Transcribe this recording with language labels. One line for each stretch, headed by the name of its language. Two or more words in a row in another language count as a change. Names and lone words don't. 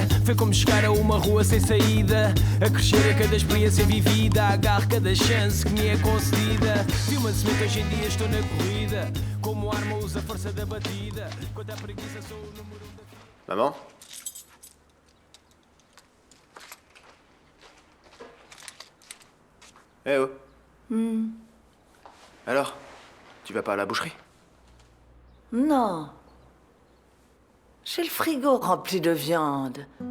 Portuguese: Foi como chegar a uma rua sem saída. A crescer a cada experiência vivida. Agarro cada chance que me é concedida. Vi uma semente, hoje em dia estou na corrida. Como arma uso a força da batida. Quanto à preguiça sou o número 1 da...
French: Maman? Eh oh. Alors, tu vas pas à la boucherie? Non. J'ai le frigo rempli de viande.